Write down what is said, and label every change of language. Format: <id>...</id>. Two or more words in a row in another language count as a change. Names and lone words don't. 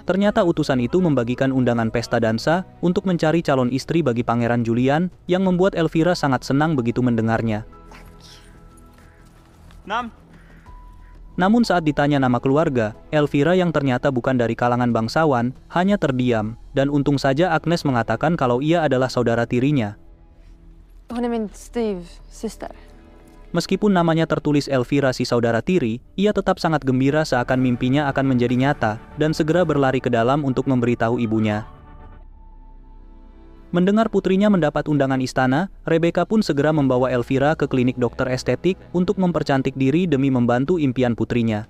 <id>Ternyata utusan itu membagikan undangan pesta dansa untuk mencari calon istri bagi Pangeran Julian, yang membuat Elvira sangat senang begitu mendengarnya. Namun saat ditanya nama keluarga, Elvira yang ternyata bukan dari kalangan bangsawan, hanya terdiam, dan untung saja Agnes mengatakan kalau ia adalah saudara tirinya.</id> <sv>Hon är min styvsyster.</sv> <id>Meskipun namanya tertulis Elvira si saudara tiri, ia tetap sangat gembira seakan mimpinya akan menjadi nyata, dan segera berlari ke dalam untuk memberitahu ibunya. Mendengar putrinya mendapat undangan istana, Rebecca pun segera membawa Elvira ke klinik dokter estetik untuk mempercantik diri demi membantu impian putrinya.</id>